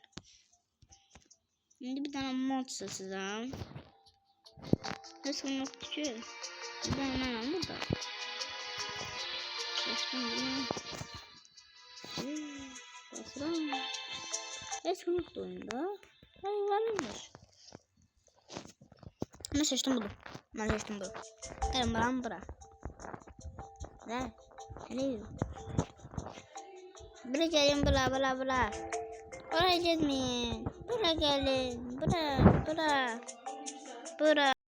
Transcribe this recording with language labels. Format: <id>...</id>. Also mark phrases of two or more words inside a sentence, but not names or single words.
<az>İndi</az> <tr>bir tane</tr> <az>mod seçəcəm. Heç olmazdı ki.</az> <tr>Bir tane</tr> <az>mən burada. Seçdim bunu. Basıram. Heç olmazdı oyunda. Varmış.</az> <tr>Ben seçtim bunu. Ben seçtim bunu. Gelin bana bırak. Ne? Ne? Bırak gelin bla bla bla. Oraya gitmeyin. Bırak gelin. Bura.</tr>